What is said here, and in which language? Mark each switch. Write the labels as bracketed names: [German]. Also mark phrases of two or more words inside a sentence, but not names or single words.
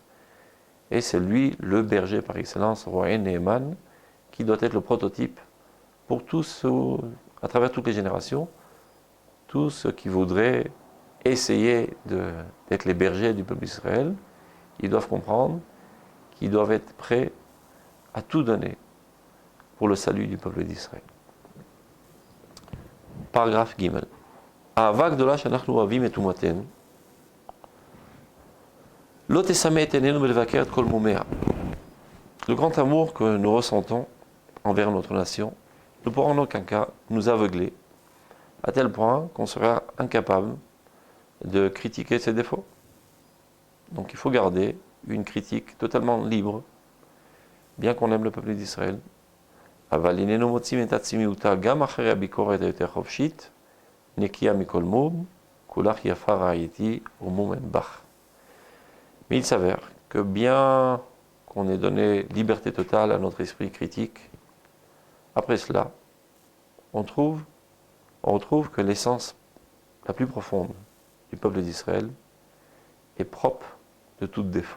[French] Et c'est lui, le berger par excellence, roi Neheman, qui doit être le prototype pour tous, à travers toutes les générations, tous ceux qui voudraient essayer d'être les bergers du peuple d'Israël. Ils doivent comprendre qu'ils doivent être prêts à tout donner pour le salut du peuple d'Israël. Paragraphe Gimel. [Hebrew] אהבה גדולה שאנחנו אוהבים את אומתנו לא תסמא את עינינו מלבקר את כל מומיה. [French] Le grand amour que nous ressentons envers notre nation ne pourra en aucun cas nous aveugler à tel point qu'on sera incapable de critiquer ses défauts. Donc il faut garder une critique totalement libre, bien qu'on aime le peuple d'Israël. [Hebrew] אבל איננו מוצאים את עצמיותה גם אחרי הביקורת היותר חופשית, נקייה מכל מום, כולך יפה רעייתי ומום אין בך. [French] Mais il s'avère que bien qu'on ait donné liberté totale à notre esprit critique, après cela, on retrouve que l'essence la plus profonde du peuple d'Israël est propre de tout défaut.